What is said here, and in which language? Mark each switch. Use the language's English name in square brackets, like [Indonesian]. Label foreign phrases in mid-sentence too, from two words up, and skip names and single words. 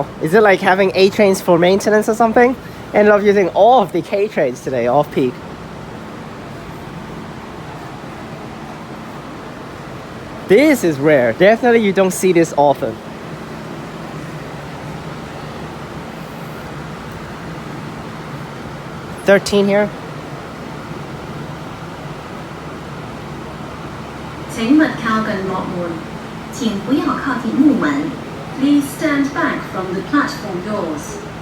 [English] Is it like having A trains for maintenance or something? Ended up using all of the K trains today, off peak. This is rare. Definitely you don't see this often. "13 here. [Chinese] 請勿靠近幕門，請不要靠近木門。 [English] Please stand back from the platform doors.